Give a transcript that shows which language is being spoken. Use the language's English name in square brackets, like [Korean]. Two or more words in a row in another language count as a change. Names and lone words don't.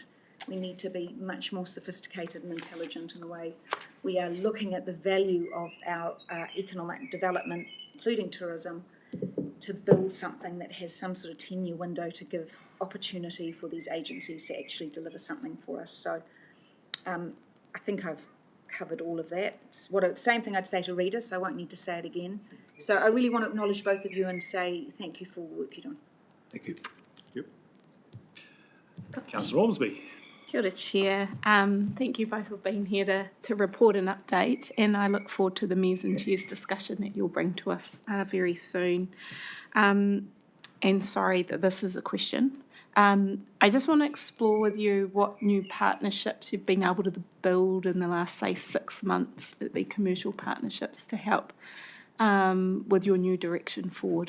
[English] We need to be much more sophisticated and intelligent in the way we are looking at the value of our economic development, including tourism, to build something that has some sort of 10-year window to give opportunity for these agencies to actually deliver something for us. So I think I've covered all of that. It's same thing I'd say to Rita, so I won't need to say it again. So I really want to acknowledge both of you and say thank you for all the work you're doing. Thank you. Yep. Councillor Ormsby. [Māori] Kia ora, [English] Chair. Thank you both for being here to report an update, and I look forward to the Mayors and Chairs discussion that you'll bring to us very soon. And sorry that this is a question. I just want to explore with you what new partnerships you've been able to build in the last, say, 6 months, the commercial partnerships, to help with your new direction forward.